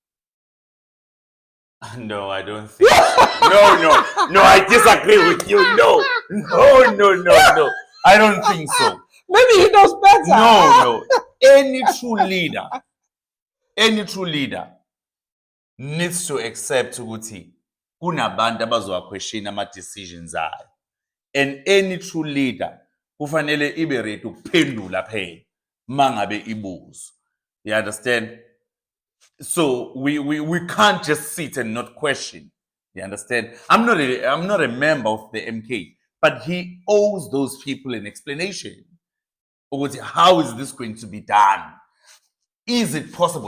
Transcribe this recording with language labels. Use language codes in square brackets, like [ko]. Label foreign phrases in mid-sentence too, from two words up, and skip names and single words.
[en] No, I don't think so. No, I disagree with you. No. I don't think so. Maybe he knows better. No. Any true leader needs to accept [zu] ukuthi kunabantu abazowaquestion ama-decisions ayo. [en] And any true leader [zu] kufanele ibe ready ukuphendula phela mangabe ibuzo. [en] You understand? So we can't just sit and not question. You understand? I'm not a member of the MK, but he owes those people an explanation. How is this going to be done? Is it possible?